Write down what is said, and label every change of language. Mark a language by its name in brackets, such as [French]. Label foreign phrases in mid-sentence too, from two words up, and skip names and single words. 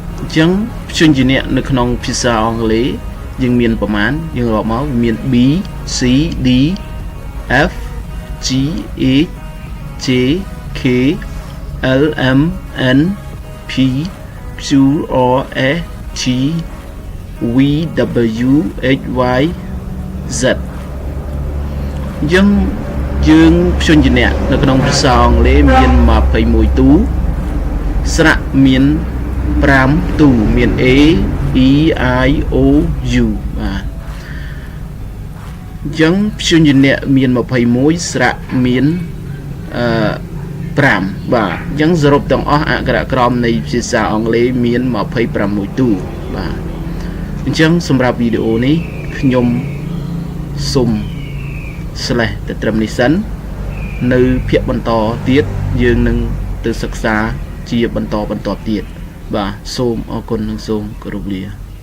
[Khmer] ចឹងជនជាអ្នកនៅក្នុងភាសាអង់គ្លេសយើងមានប្រមាណយើងរាប់មកមាន [English] B C D F G H J K L M N P Q R S T V W X Y Z [Khmer] យើងជនជាអ្នកនៅក្នុងភាសាអង់គ្លេសមាន21ទូស្រៈមាន5ទូមាន [English] A E I O U [Khmer] បាទ អញ្ចឹងជនជាអ្នកមាន21ស្រៈមាន5បាទអញ្ចឹងសរុបទាំងអស់អក្ខរក្រមនៃភាសាអង់គ្លេសមាន26ទូបាទអញ្ចឹងសម្រាប់វីដេអូនេះខ្ញុំសូមslash ទៅត្រឹមនេះសិននៅភាគបន្តទៀតយើងនឹងទៅសិក្សាជាបន្តទៀតបាទសូមអរគុណនិងសូមគោរពលា